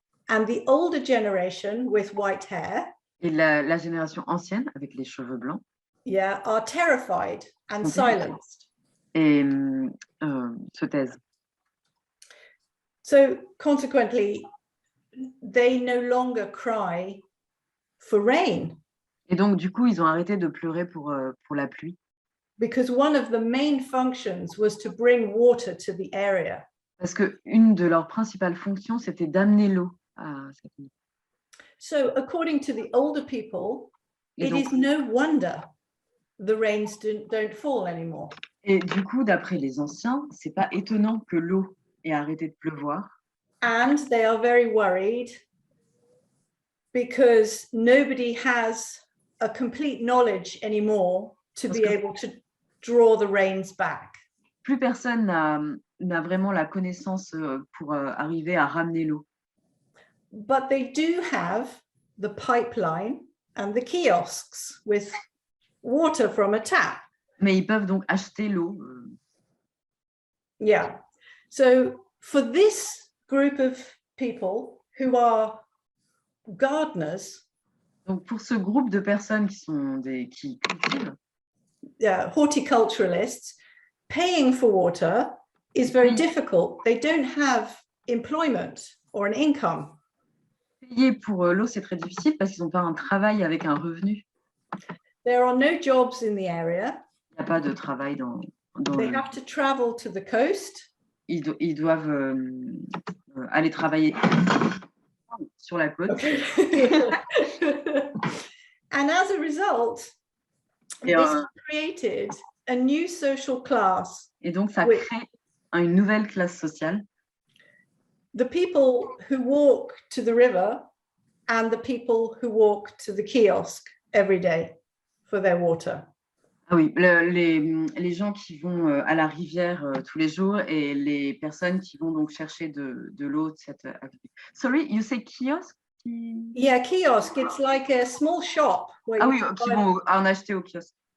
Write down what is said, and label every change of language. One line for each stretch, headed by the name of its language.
English: And the older generation with white hair.
French: Et la génération ancienne avec les cheveux blancs.
English: Yeah, are terrified and silenced.
French: Et se taisent.
English: So consequently, they no longer cry for rain.
French: Et donc du coup, ils ont arrêté de pleurer pour la pluie.
English: Because one of the main functions was to bring water to the area.
French: Parce que une de leurs principales fonctions, c'était d'amener l'eau à cette île.
English: So according to the older people, it is no wonder the rains don't fall anymore.
French: Et du coup, d'après les anciens, c'est pas étonnant que l'eau ait arrêté de pleuvoir.
English: And they are very worried because nobody has a complete knowledge anymore to be able to draw the rains back.
French: Plus personne n'a vraiment la connaissance pour arriver à ramener l'eau.
English: But they do have the pipeline and the kiosks with water from a tap.
French: Mais ils peuvent donc acheter l'eau.
English: Yeah. So for this group of people who are gardeners,
French: donc pour ce groupe de personnes qui cultivent,
English: horticulturalists, paying for water is very difficult. They don't have employment or an income.
French: Payer pour l'eau, c'est très difficile parce qu'ils n'ont pas un travail avec un revenu.
English: There are no jobs in the area.
French: Il n'y a pas de travail dans
English: They have to travel to the coast.
French: Ils doivent aller travailler sur la côte.
English: Okay. And as a result, this has created a new social class.
French: Et donc, ça crée une nouvelle classe sociale.
English: The people who walk to the river and the people who walk to the kiosk every day for their water.
French: Ah oui, les gens qui vont à la rivière tous les jours et les personnes qui vont donc chercher de l'eau.
English: Sorry, you say kiosque? Yeah, kiosk. It's like a small shop. Where Ah you
French: oui,
English: can
French: qui
English: buy...
French: vont en acheter au kiosque.